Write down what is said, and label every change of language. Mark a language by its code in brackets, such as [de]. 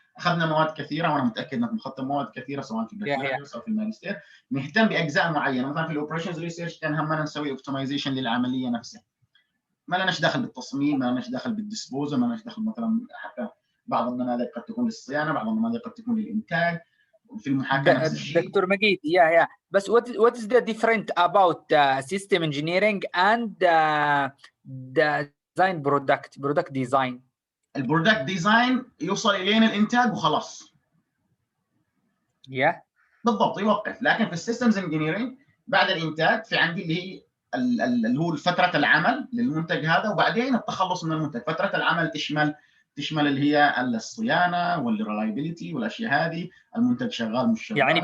[ar] اخذنا مواد كثيره وانا متاكد انكم اخذتم مواد كثيره سواء في البكالوريوس او في الماجستير، نهتم باجزاء معينه. مثلا في الاوبريشنز ريسيرش كان همنا نسوي اوبتمايزيشن للعمليه نفسها، ما لناش دخل بالتصميم، ما لناش دخل بالديسبوزل، ما لناش دخل مثلا حتى بعض النماذج قد تكون للصيانه، بعض النماذج قد تكون للانتاج، في المحاكاه نفس الشيء. دكتور مجيد يا بس [en] what is the different about system engineering and design product design؟ [ar] البرودكت ديزاين يوصل الين الانتاج وخلاص. بالضبط يوقف. لكن في السيستمز انجينيرنج بعد الانتاج في عندي اللي هي اللي هو فتره العمل للمنتج هذا، وبعدين التخلص من المنتج. فتره العمل تشمل اللي هي الصيانه والريلايبيليتي والاشياء هذه، المنتج شغال مش شغال،